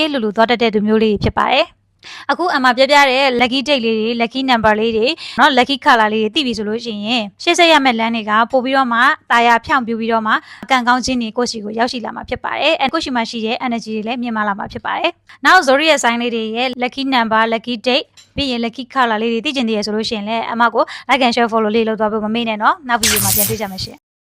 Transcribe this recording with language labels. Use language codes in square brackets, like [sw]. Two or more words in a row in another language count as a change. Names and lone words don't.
[my] အေးလူလူသွားတတ်တဲ့သူမျိုးလေးဖြစ်ပါတယ်အခုအမှပြပြတဲ့ [en] lucky date [my] လေးတွေ [en] lucky number [my] လေးတွေเนาะ [en] lucky color [my] လေးတွေသိပြီဆိုလို့ရှိရင်ရှေ့ဆက်ရမယ့်လမ်းတွေကပို့ပြီးတော့မှတာယာဖြောင့်ပြူပြီးတော့မှကံကောင်းခြင်းတွေကိုယ့်စီကိုရောက်ရှိလာမှာဖြစ်ပါတယ်ကိုယ့်စီမှာရှိတဲ့ energy တွေလည်းမြင့်မားလာမှာဖြစ်ပါတယ်နောက် [en] zodiac sign [my] လေးတွေရဲ့ [en] lucky number lucky date [my] ပြီးရင် [en] lucky color [my] လေးတွေသိကျင်သေးရဆိုလို့ရှိရင်လည်းအမကို [en] like and share follow [my] လေးလုပ်သွားဖို့မမေ့နဲ့เนาะနောက်ဗီဒီယိုမှာပြန်တွေ့ကြမယ်ရှင်